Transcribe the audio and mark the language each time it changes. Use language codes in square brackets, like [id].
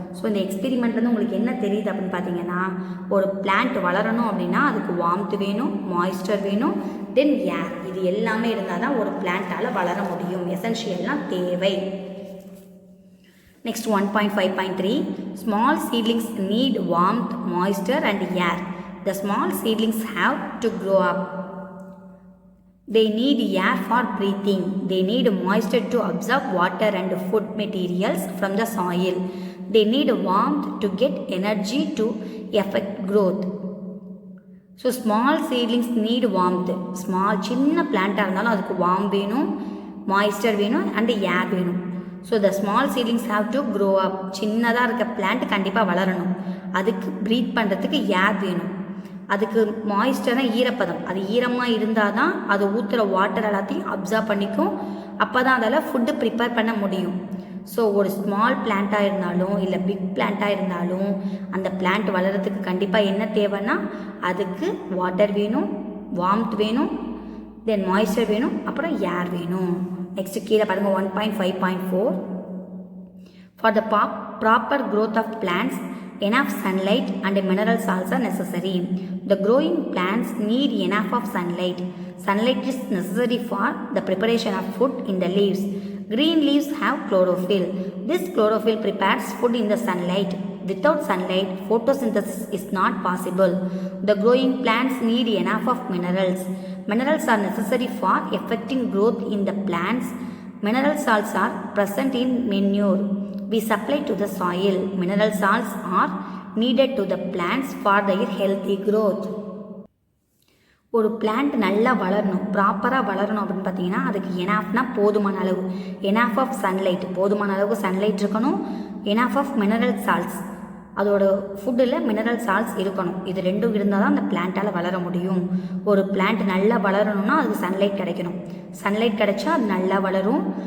[ta] So இந்த எக்ஸ்பெரிமெண்ட்லேருந்து உங்களுக்கு என்ன தெரியுது அப்படின்னு பார்த்தீங்கன்னா, ஒரு பிளான்ட் வளரணும் அப்படின்னா அதுக்கு வார்ம்த் வேணும், மாய்ஸ்டர் வேணும், தென் ஏர், இது எல்லாமே இருந்தால் தான் ஒரு பிளான்ட்டால் வளர முடியும். எசென்ஷியல்லாம் தேவை. [en] Next 1.5.3 small seedlings need warmth, moisture and air. The small seedlings have to grow up. They need air for breathing. They need moisture to absorb water and food materials from the soil. They need warmth to get energy to effect growth. So small seedlings need warmth. [ta] Small சின்ன பிளான்ட்டாக இருந்தாலும் அதுக்கு warm வேணும், moisture வேணும் and ஏர் வேணும். [en] So the small seedlings have to grow up. [ta] சின்னதாக இருக்க plant கண்டிப்பாக வளரணும், அதுக்கு ப்ரீத் பண்ணுறதுக்கு ஏர் வேணும், அதுக்கு மாய்ஸ்டர்னா ஈரப்பதம், அது ஈரமாக இருந்தால் தான் அது ஊற்றுற வாட்டர் எல்லாத்தையும் அப்சர்வ் பண்ணிக்கும், அப்போ தான் அதால் ஃபுட்டு ப்ரிப்பேர் பண்ண முடியும். ஸோ ஒரு ஸ்மால் பிளான்ட்டாக இருந்தாலும் இல்லை பிக் பிளான்ட்டாக இருந்தாலும் அந்த பிளான்ட் வளர்கிறதுக்கு கண்டிப்பாக என்ன தேவைன்னா அதுக்கு வாட்டர் வேணும், வார்ம்த் வேணும், தென் மாய்ஸ்டர் வேணும், அப்புறம் ஏர் வேணும். நெக்ஸ்ட்டு கீழே பாருங்கள் [en] 1.5.4 for the proper growth of plants enough sunlight and mineral salts are necessary. The growing plants need enough of sunlight. Sunlight is necessary for the preparation of food in the leaves. Green leaves have chlorophyll. This chlorophyll prepares food in the sunlight. Without sunlight, photosynthesis is not possible. The growing plants need enough of minerals. Minerals are necessary for effecting growth in the plants. Mineral salts are present in manure we supply to the soil. Mineral salts are needed to the plants for their healthy growth. [ta] ஒரு plant நல்லா வளரணும், ப்ராப்பராக வளரணும் அப்படின்னு பார்த்தீங்கன்னா அதுக்கு எனாஃப்னா போதுமான அளவு, எனாஃப் ஆஃப் சன்லைட், போதுமான அளவுக்கு சன்லைட் இருக்கணும், எனாஃப் ஆஃப் மினரல் சால்ட்ஸ், அதோட ஃபுட்டில் மினரல் சால்ட்ஸ் இருக்கணும். இது ரெண்டும் இருந்தால் தான் அந்த பிளான்ட்டால் வளர முடியும். ஒரு பிளான்ட் நல்லா வளரணும்னா அதுக்கு சன்லைட் கிடைக்கணும், சன்லைட் கிடைச்சா அது நல்லா வளரும்.